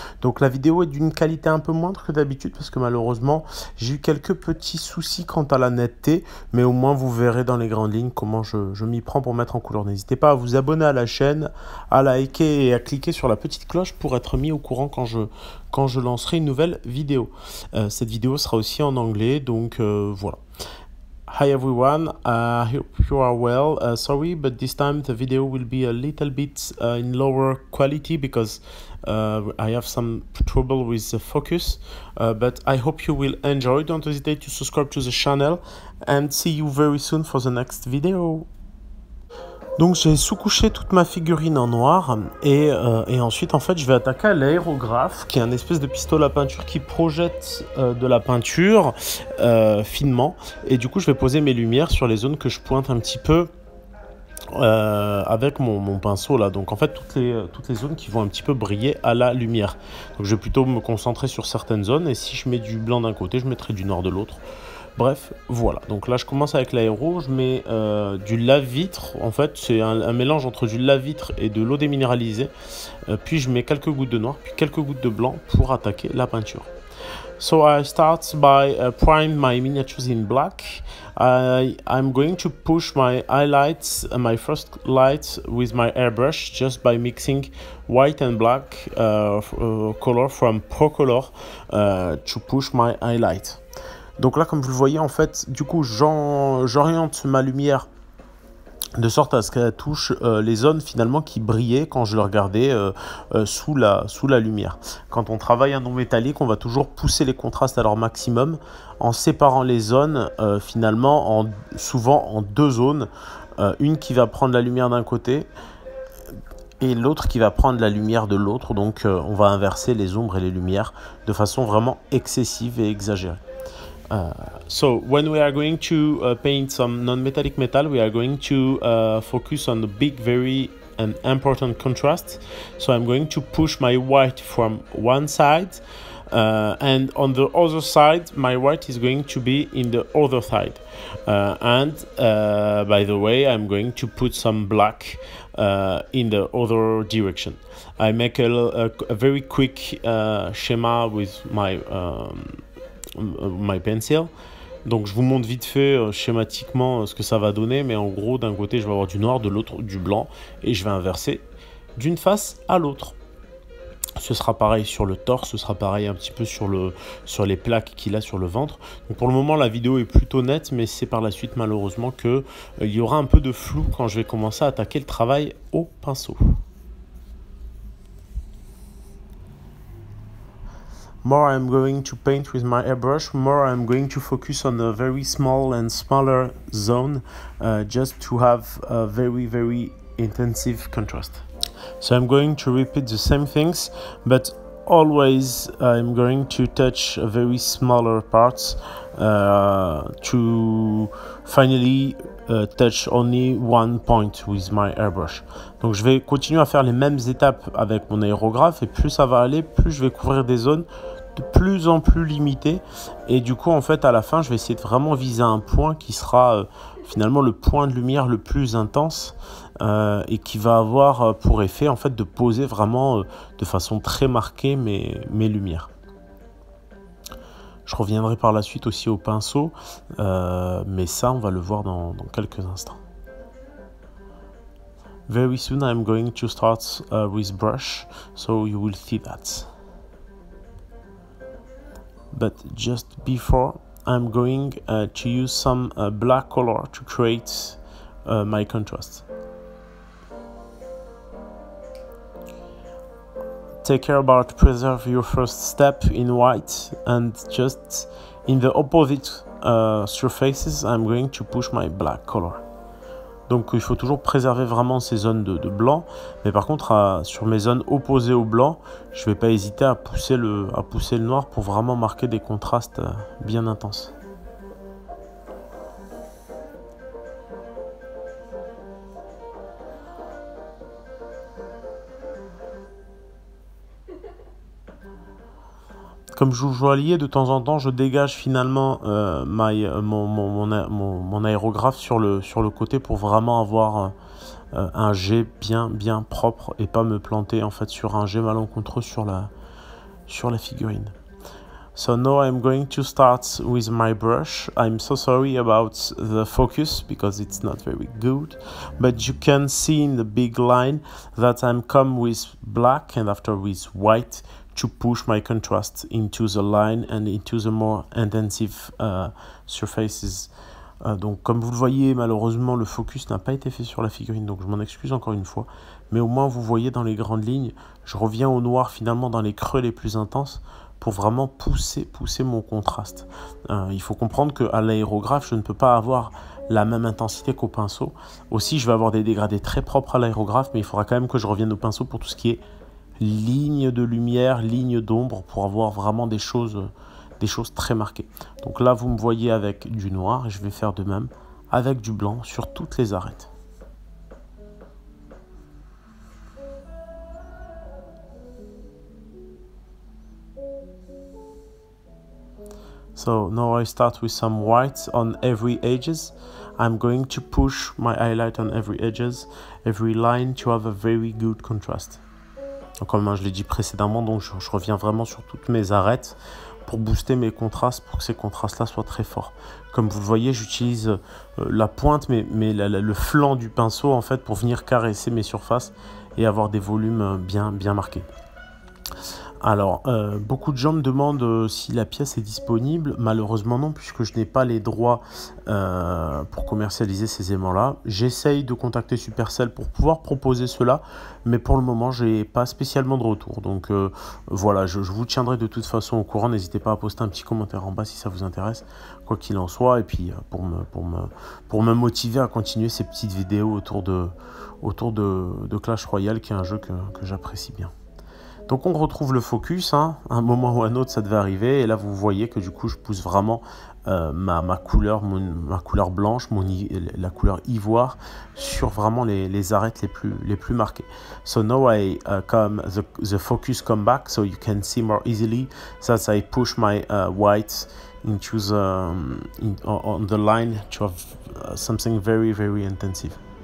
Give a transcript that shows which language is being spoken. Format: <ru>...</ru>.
<fr>Donc la vidéo est d'une qualité un peu moindre que d'habitude parce que malheureusement j'ai eu quelques petits soucis quant à la netteté, mais au moins vous verrez dans les grandes lignes comment je m'y prends pour mettre en couleur. N'hésitez pas à vous abonner à la chaîne, à liker et à cliquer sur la petite cloche pour être mis au courant quand je lancerai une nouvelle vidéo. Cette vidéo sera aussi en anglais, donc voilà.</fr> <en>Hi everyone, I hope you are well. Sorry, but this time the video will be a little bit in lower quality because I have some trouble with the focus. But I hope you will enjoy. Don't hesitate to subscribe to the channel and see you very soon for the next video.</en> <fr>Donc j'ai sous-couché toute ma figurine en noir et ensuite en fait je vais attaquer à l'aérographe qui est un espèce de pistolet à peinture qui projette de la peinture finement, et du coup je vais poser mes lumières sur les zones que je pointe un petit peu avec mon pinceau là. Donc en fait toutes les zones qui vont un petit peu briller à la lumière. Donc je vais plutôt me concentrer sur certaines zones, et si je mets du blanc d'un côté je mettrai du noir de l'autre. Bref, voilà. Donc là, je commence avec l'aéro. Je mets du lave-vitre. En fait, c'est un mélange entre du lave-vitre et de l'eau déminéralisée. Puis je mets quelques gouttes de noir, puis quelques gouttes de blanc pour attaquer la peinture.</fr> <en>So I start by prime my miniatures in black. I'm going to push my highlights, my first light with my airbrush, just by mixing white and black color from Procolor to push my highlight.</en> <fr>Donc là, comme vous le voyez, en fait, du coup, j'oriente ma lumière de sorte à ce qu'elle touche les zones finalement qui brillaient quand je le regardais sous la lumière. Quand on travaille un non métallique, on va toujours pousser les contrastes à leur maximum en séparant les zones finalement souvent en deux zones. Une qui va prendre la lumière d'un côté et l'autre qui va prendre la lumière de l'autre. Donc on va inverser les ombres et les lumières de façon vraiment excessive et exagérée.</fr> <en>So when we are going to paint some non-metallic metal, we are going to focus on the big, very important contrast. So I'm going to push my white from one side, and on the other side, my white is going to be in the other side. By the way, I'm going to put some black in the other direction. I make a very quick schema with my pencil.</en> <fr>Donc je vous montre vite fait schématiquement ce que ça va donner, mais en gros d'un côté je vais avoir du noir, de l'autre du blanc, et je vais inverser d'une face à l'autre. Ce sera pareil sur le torse, ce sera pareil un petit peu sur les plaques qu'il a sur le ventre. Donc pour le moment la vidéo est plutôt nette, mais c'est par la suite malheureusement que il y aura un peu de flou quand je vais commencer à attaquer le travail au pinceau.</fr> <en>More I'm going to paint with my airbrush, more I'm going to focus on a very small and smaller zone, just to have a very, very intensive contrast. So I'm going to repeat the same things, but always I'm going to touch very smaller parts to finally touch only one point with my airbrush.</en> <fr>Donc je vais continuer à faire les mêmes étapes avec mon aérographe, et plus ça va aller, plus je vais couvrir des zones de plus en plus limitées, et du coup en fait à la fin je vais essayer de vraiment viser un point qui sera finalement le point de lumière le plus intense, et qui va avoir pour effet en fait de poser vraiment de façon très marquée mes lumières. Je reviendrai par la suite aussi au pinceau, mais ça on va le voir dans quelques instants.</fr> <en>Very soon I'm going to start with brush, so you will see that. But just before, I'm going to use some black color to create my contrast. Take care about preserve your first step in white, and just in the opposite surfaces, I'm going to push my black color.</en> <fr>Donc il faut toujours préserver vraiment ces zones de blanc, mais par contre sur mes zones opposées au blanc, je ne vais pas hésiter à pousser le noir pour vraiment marquer des contrastes bien intenses. Comme joaillier, de temps en temps, je dégage finalement mon aérographe sur le côté pour vraiment avoir un jet bien propre et pas me planter en fait sur un jet malencontreux sur la figurine.</fr> <en>So now I'm going to start with my brush. I'm so sorry about the focus because it's not very good, but you can see in the big line that I'm come with black and after with white to push my contrast into the line and into the more intensive surfaces.</en> <fr>Donc comme vous le voyez, malheureusement le focus n'a pas été fait sur la figurine, donc je m'en excuse encore une fois, mais au moins vous voyez dans les grandes lignes, je reviens au noir finalement dans les creux les plus intenses pour vraiment pousser mon contraste. Il faut comprendre qu'à l'aérographe, je ne peux pas avoir la même intensité qu'au pinceau. Aussi, je vais avoir des dégradés très propres à l'aérographe, mais il faudra quand même que je revienne au pinceau pour tout ce qui est ligne de lumière, ligne d'ombre, pour avoir vraiment des choses très marquées. Donc là, vous me voyez avec du noir, et je vais faire de même avec du blanc sur toutes les arêtes.</fr> <en>So now I start with some whites on every edges. I'm going to push my highlight on every edges, every line to have a very good contrast.</en> <fr>Donc, comme je l'ai dit précédemment, donc je reviens vraiment sur toutes mes arêtes pour booster mes contrastes, pour que ces contrastes-là soient très forts. Comme vous le voyez, j'utilise la pointe, mais le flanc du pinceau en fait pour venir caresser mes surfaces et avoir des volumes bien marqués. Alors, beaucoup de gens me demandent si la pièce est disponible. Malheureusement non, puisque je n'ai pas les droits pour commercialiser ces aimants-là. J'essaye de contacter Supercell pour pouvoir proposer cela, mais pour le moment, je n'ai pas spécialement de retour. Donc voilà, je vous tiendrai de toute façon au courant. N'hésitez pas à poster un petit commentaire en bas si ça vous intéresse, quoi qu'il en soit. Et puis, pour me motiver à continuer ces petites vidéos autour de Clash Royale, qui est un jeu que j'apprécie bien. Donc on retrouve le focus, hein. Un moment ou un autre ça devait arriver, et là vous voyez que du coup je pousse vraiment ma couleur blanche, la couleur ivoire sur vraiment les arêtes les plus marquées.</fr> <en>So now the focus come back, so you can see more easily that I push my white into on the line to have something very intensive.</en>